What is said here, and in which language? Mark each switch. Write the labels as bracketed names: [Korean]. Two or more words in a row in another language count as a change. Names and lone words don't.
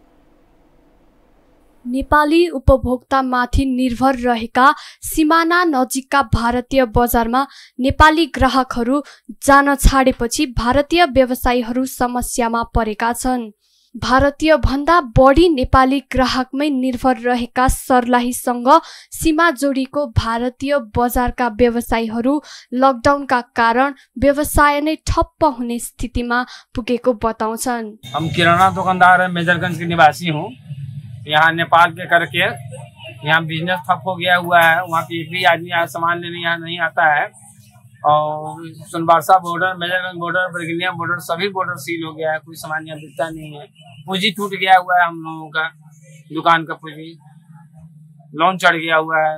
[Nepali] नेपाली उपभोक्तामाथि निर्भर रहेका सिमाना नजिकका भारतीय बजारमा नेपाली ग्राहकहरू जान छाडेपछि भारतीय व्यवसायीहरू समस्यामा परेका छन्। भारतीय भन्दा बढी नेपाली ग्राहकमै निर्भर रहेका सर्लाहीसँग सीमा जोडिएको भारतीय बजारका व्यवसायीहरू लकडाउनका कारण व्यवसाय नै ठप्प हुने स्थितिमा पुगेको बताउँछन्। [Hindi] हम किराना दुकानदार है, मेजरगंज के निवासी हूँ। यहाँ नेपाल के करके यहाँ बिजनेस ठप हो गया हुआ है। वहाँ पे एक भी आदमी सामान लेने यहाँ नहीं आता है। और सोनबरसा बॉर्डर, मेजरगंज बॉर्डर, बरगिनिया बॉर्डर, सभी बॉर्डर सील हो गया है। कोई सामान यहाँ बिकता नहीं है। पूंजी टूट गया हुआ है, हम लोगों का दुकान का पूंजी लोन चढ़ गया हुआ है।